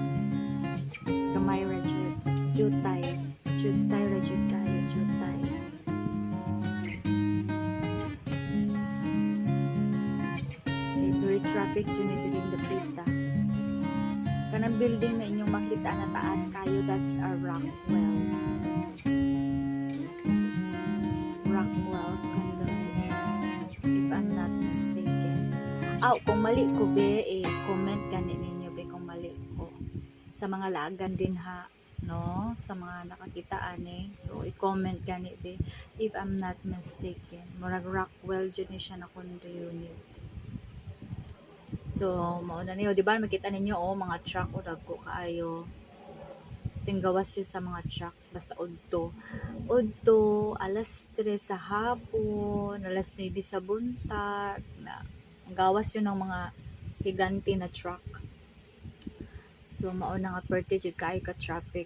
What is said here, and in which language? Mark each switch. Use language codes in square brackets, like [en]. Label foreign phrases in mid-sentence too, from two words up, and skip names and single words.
[ceb] Gamay ra jutay ra jud kayo jutay. Okay, [en] very traffic [ceb] jud dito din dapita. Kanang building na inyong makita na taas kayo, [en] that's a Rockwell condominium, if I'm not mistaken. [ceb] Kung mali ko be, comment gani ninyo be kung mali ko. Sa mga lagan din ha, no? Sa mga nakakitaan so i-comment gani be [en] if I'm not mistaken. [ceb] Murag Rockwell dyan siya na condo unit. So mauna niyo, di ba makita ninyo mga truck o dagko kaayo. Tinggawas siya sa mga truck basta udto alas 3 sa hapon, alas 9 sa buntag na gawas yun ng mga higante na truck. So mauna nga perte jud kay ka traffic.